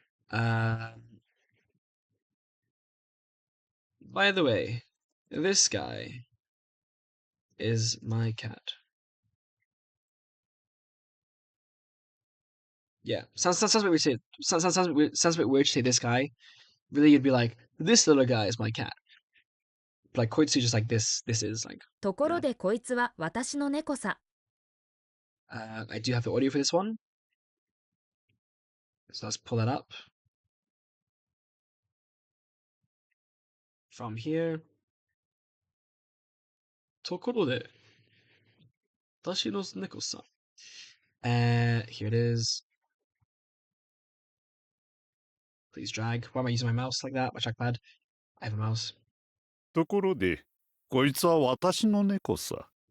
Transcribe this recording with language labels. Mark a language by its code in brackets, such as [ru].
[en] By the way, this guy is my cat. Yeah, sounds a bit weird to say. Sounds a bit weird to say this guy. Really, you'd be like, this little guy is my cat. But like Koitsu, just like this is like. [ja] ところでこいつは私の猫さ。 [en] I do have the audio for this one, so let's pull that up from here. [ja] ところで私の猫さん. [en] Here it is. Please drag. Why am I using my mouse like that? My trackpad. I have a mouse. [ja] ところで、こいつは私の猫さ。